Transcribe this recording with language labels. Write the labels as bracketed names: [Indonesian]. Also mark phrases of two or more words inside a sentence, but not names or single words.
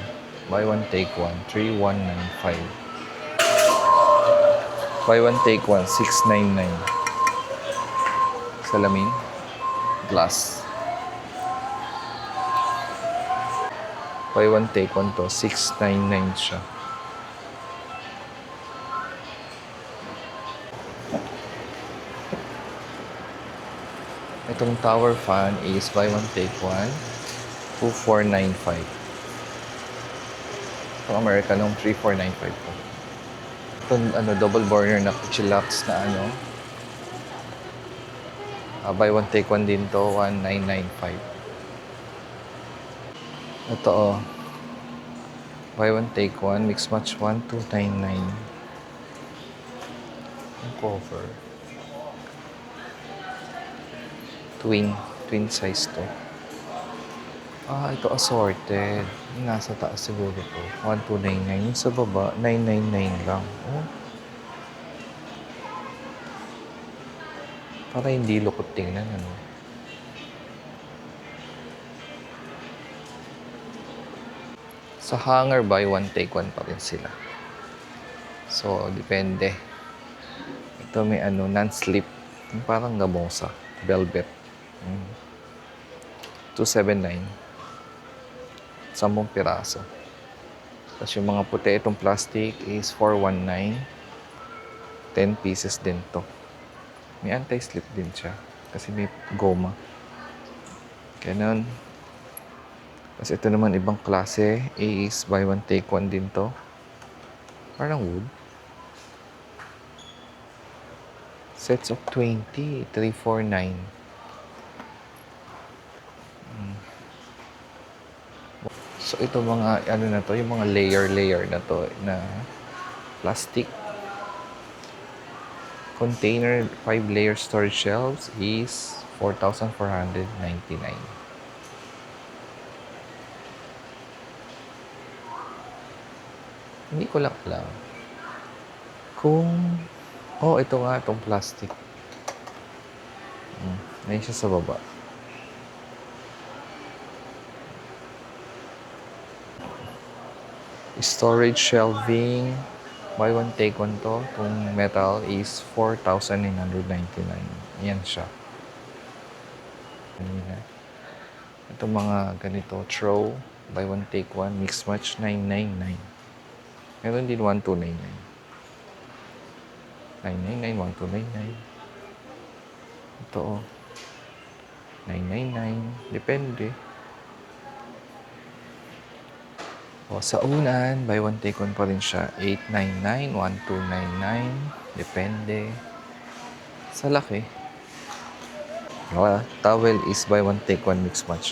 [English] Buy one take one, 3,195. Buy one take one, 699. [Filipino] Salamin, glass. [English] Buy one take one to, 699 siya. Itong tower fan is buy one take one, 2,495. [Filipino] Itong American Home, 3,495 po. [English] Itong double burner na Puchelnax na buy one take one [Filipino] din to, [English] 1,995. Ito buy one take one, mix match 1, 299. Ang cover. Twin size to. [Filipino] Ito assorted. Nasa taas siguro to. 1,299. Yung sa baba, 999 lang. Oh. Para hindi lukot tingnan, ano. Sa hanger, [English] buy one take one [Filipino] pa rin sila. So, depende. Ito may non-slip. Parang gamosa. Velvet. 279. 10 piraso. Tapos yung mga puti, itong plastic is 419. 10 pieces din to. May anti-slip din siya. Kasi may goma. Ganun. Tapos ito naman ibang klase is [English] buy one take one [Filipino] din to. [English] Parang wood. Sets of 20. 349. [Filipino] So ito mga na to, yung mga layer na to na plastic. [English] Container 5-layer storage shelves is 4,499. [Filipino] Hindi ko lang alam kung... Oh, ito nga, itong plastic. Ayun siya sa baba. [English] Storage shelving. Buy one, take one to. [Filipino] Itong metal is 4,999. Yan siya. Ito mga ganito, throw. [English] Buy one, take one. Mix match, 999. [Filipino] Meron din 1,299. 999, 1,299. Ito oh. 999. Depende. O, sa unan, [English] buy one, take one [Filipino] pa rin siya. 899, 1,299. Depende. Sa laki. [English] Towel is buy one, take one, mix match.